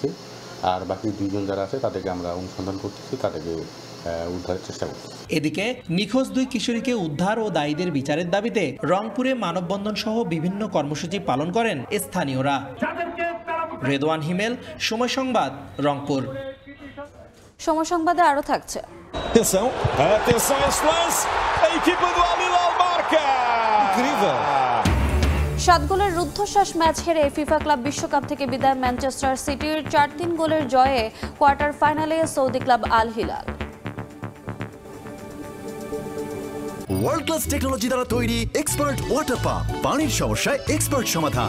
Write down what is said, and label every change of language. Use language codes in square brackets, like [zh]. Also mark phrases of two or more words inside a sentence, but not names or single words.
[bn] আর বাকি 2 জন যারা আছে তাদেরকে আমরা অনুসন্ধান করতেছি, তাদেরকে উদ্ধারের চেষ্টা করছি। এদিকে নিখোঁজ দুই কিশোরীকে উদ্ধার ও দায়ীদের বিচারের দাবিতে রংপুরে মানববন্ধন সহ বিভিন্ন কর্মসূচি পালন করেন স্থানীয়রা। রেদওয়ান হিমেল, সময় সংবাদ, রংপুর। সময় সংবাদে আরো থাকছে। [pt] Atenção esse lance, a equipa do Al Hilal marca. Incrível. [bn] 7 গোলের রুদ্ধশ্বাস ম্যাচ হেরে ফিফা ক্লাব বিশ্বকাপ থেকে বিদায় ম্যানচেস্টার সিটির 4-3 গোলের জয়ে কোয়ার্টার ফাইনালে সৌদি ক্লাব আল হিলাল। [en] world class technology [bn] দ্বারা তৈরি [en] Expert water pump, [bn] পানির সমস্যায় এক্সপার্ট সমাধান।